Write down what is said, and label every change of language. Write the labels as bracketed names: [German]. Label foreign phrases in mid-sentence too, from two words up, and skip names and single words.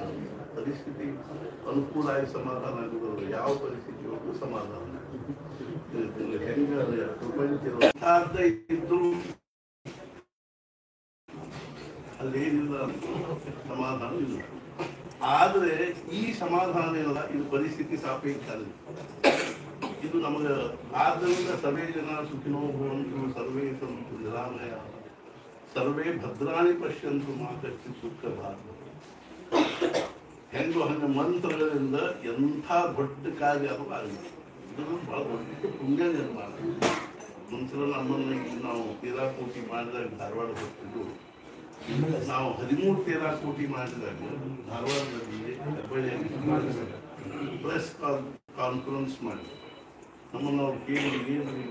[Kannada] ಪರಿಸ್ಥಿತಿ ಅನುಕೂಲ ಆಗಿ ಸಮಾಧಾನ ಆಗೋದು, ಯಾವ ಪರಿಸ್ಥಿತಿ ಹೋಗೂ ಸಮಾಧಾನ ಹೆಂಗೆ ಇದ್ದು ಅಲ್ಲೇನಿಲ್ಲ ಸಮಾಧಾನ ಇಲ್ಲ. ಆದರೆ ಈ ಸಮಾಧಾನ ಇಲ್ಲ, ಇದು ಪರಿಸ್ಥಿತಿ ಸಾಪೇಕ್ಷ. ಇದು ನಮಗೆ ಆದ್ದರಿಂದ [Sanskrit] ಸರ್ವೇ ಜನ ಸುಖಿನೋ ಭವಂತು, ಸರ್ವೇ ಸಂತು ನಿರಾಮಯ, ಸರ್ವೇ ಭದ್ರಾಣಿ ಪಶ್ಯಂತು ಮಾ ಕಶ್ಚಿತ್ ದುಃಖ ಭಾಗ. [Kannada] ಹೆಂಗೋ ಹಂಗೆ ಮಂತ್ರಗಳಿಂದ ಎಂಥ ದೊಡ್ಡ ಕಾರ್ಯ ಅದು ಆಗಿದೆ. ಇದು ಬಹಳ ದೊಡ್ಡ ಪುಣ್ಯ ನಿರ್ಮಾಣ. ಮಂತ್ರ ನಮ್ಮನ್ನು ನಾವು ತೇರಾಕೋಟಿ ಮಾಡಿದಾಗ ಧಾರವಾಡ ಹೋಗ್ತಿದ್ದು, ನಾವು 13 ತೇರಾಕೋಟಿ ಮಾಡಿದಾಗ ಧಾರವಾಡದಲ್ಲಿ ಹುಬ್ಬಳ್ಳಿಯಲ್ಲಿ [English] press conference [Kannada] ಮಾಡಿ ನಮ್ಮನ್ನು ಅವ್ರು ಕೇಳಿ, ಏನು